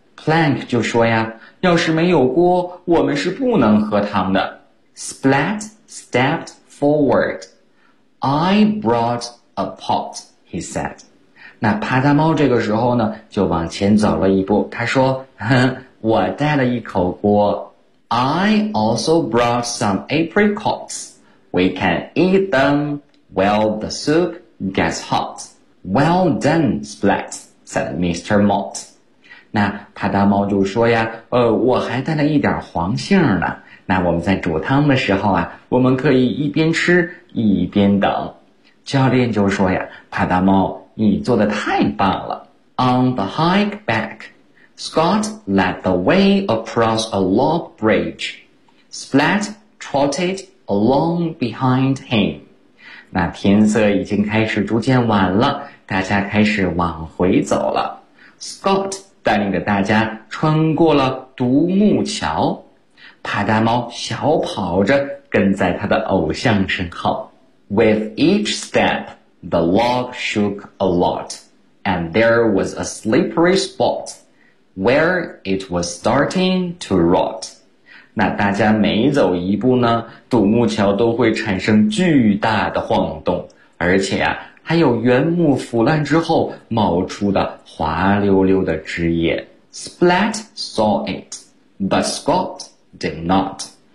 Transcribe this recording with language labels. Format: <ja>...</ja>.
<zh>Plank 就说呀，要是没有锅，我们是不能喝汤的。</zh> <en>Splat stepped forward. I brought a pot, he said.</en> <zh>那帕大猫这个时候呢，就往前走了一步，他说，哼，我带了一口锅。</zh> <en>I also brought some apricots. We can eat them while the soup gets hot. Well done, Splat, said Mr. Mott.</en> <zh>那帕大猫就说呀，我还带了一点黄杏呢，那我们在煮汤的时候啊，我们可以一边吃一边等。教练就说呀，帕大猫，你做得太棒了。</zh> <en>On the hike backScott led the way across a log bridge. Splat trotted along behind him.</en> <zh>那天色已经开始逐渐晚了，大家开始往回走了。 Scott 带领着大家穿过了独木桥。帕大猫小跑着跟在他的偶像身后。</zh> <en>With each step, the log shook a lot, and there was a slippery spot. Where it was starting to rot.</en> <zh>那大家每走一步呢，独木桥都会产生巨大的晃动，而且啊，还有原木腐烂之后冒出的滑溜溜的枝叶。</zh> <en>Splat saw it, but Scott did not.</en>